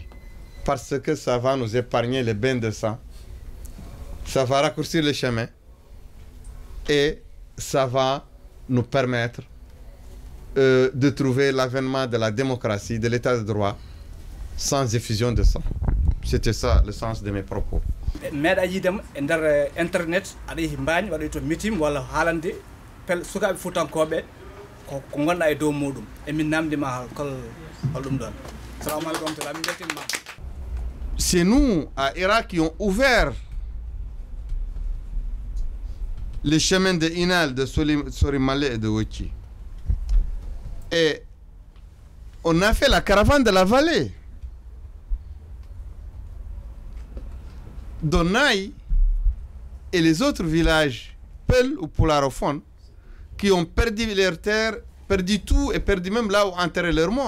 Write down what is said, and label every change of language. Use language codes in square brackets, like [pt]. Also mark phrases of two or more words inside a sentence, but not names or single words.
[fr] Parce que ça va nous épargner les bains de sang, ça va raccourcir le chemin et ça va nous permettre de trouver l'avènement de la démocratie, de l'état de droit, sans effusion de sang. C'était ça le sens de mes propos. [ff] meeɗa yidema e nder internet aɗa yehi mbani waɗa to meeting walla haalande pel sukaɓe fuutankoɓe ko gonɗa e dow muɗum emin namdima holɗum ɗon. [ar] Assalamu aleykum [ff] wa min beltinima. [fr] C'est nous à Irak qui ont ouvert les chemins de Inal, de Sorimale et de Wochi. Et on a fait la caravane de la vallée. Donaï et les autres villages, Pel ou Poularofon, qui ont perdu leurs terres, perdu tout et perdu même là où enterrer leurs morts.